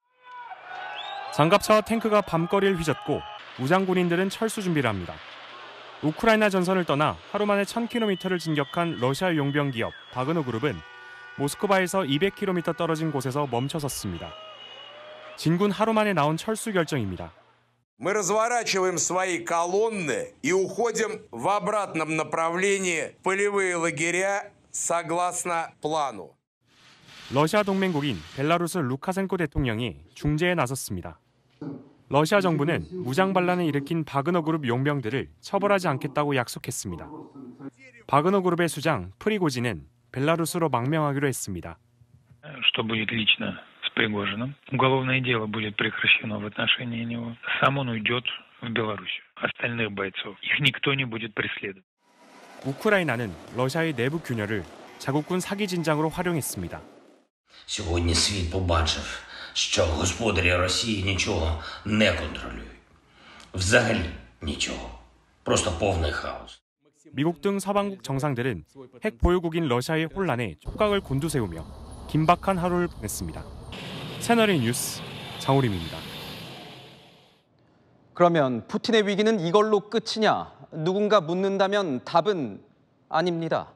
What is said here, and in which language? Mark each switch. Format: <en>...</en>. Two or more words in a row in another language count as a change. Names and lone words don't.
<ko>장갑차와 탱크가 밤거리를 휘젓고 무장 군인들은 철수 준비를 합니다. 우크라이나 전선을 떠나 하루 만에 1000km를 진격한 러시아 용병 기업 바그너 그룹은 모스크바에서 200km 떨어진 곳에서 멈춰섰습니다. 진군 하루 만에 나온 철수 결정입니다.</ko> <ru>Мы разворачиваем свои колонны и уходим в обратном направлении в полевые лагеря согласно плану.</ru> <ko>러시아 동맹국인 벨라루스 루카센코 대통령이 중재에 나섰습니다. 러시아 정부는 무장 반란을 일으킨 바그너 그룹 용병들을 처벌하지 않겠다고 약속했습니다. 바그너 그룹의 수장 프리고진은 벨라루스로 망명하기로 했습니다.</ko> <ru>Что будет лично с Пригожиным? Уголовное дело будет прекращено в отношении него. Сам он уйдет в Беларусь. Остальных бойцов их никто не будет преследовать.</ru> <ko>우크라이나는 러시아의 내부 균열을 자국군 사기 진장으로 활용했습니다.</ko> <uk>Сьогодні світ побачив, що господарі Росії нічого не контролюють. Взагалі нічого. Просто повний хаос.</uk> <ko>미국 등 서방국 정상들은 핵 보유국인 러시아의 혼란에 촉각을 곤두세우며 긴박한 하루를 보냈습니다. 채널A 뉴스 장우림입니다. 그러면 푸틴의 위기는 이걸로 끝이냐? 누군가 묻는다면 답은 아닙니다.</ko>